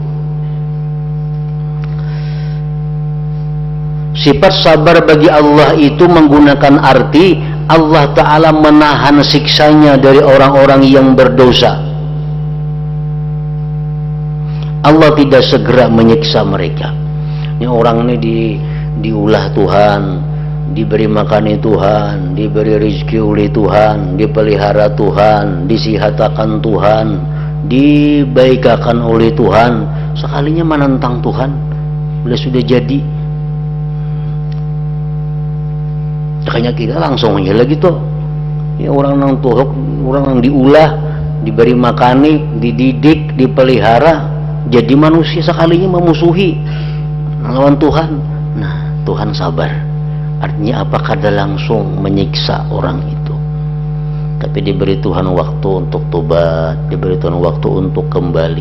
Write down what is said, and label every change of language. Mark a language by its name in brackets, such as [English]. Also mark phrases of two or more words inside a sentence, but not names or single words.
[Banjar] Sifat sabar bagi Allah itu menggunakan arti Allah Ta'ala menahan siksanya dari orang-orang yang berdosa. Allah tidak segera menyiksa mereka. Ini orang ini diulah Tuhan, diberi makan Tuhan, diberi rezeki oleh Tuhan, dipelihara Tuhan, disihatakan Tuhan, dibaikakan oleh Tuhan. Sekalinya menentang Tuhan, bila sudah jadi, makanya kita langsung aja lagi tuh. Ya, orang nang tuhuk, orang nang diulah, diberi makani, dididik, dipelihara, jadi manusia sekalinya memusuhi lawan Tuhan. Nah, Tuhan sabar. Artinya apakah ada langsung menyiksa orang itu? Tapi diberi Tuhan waktu untuk tobat, diberi Tuhan waktu untuk kembali.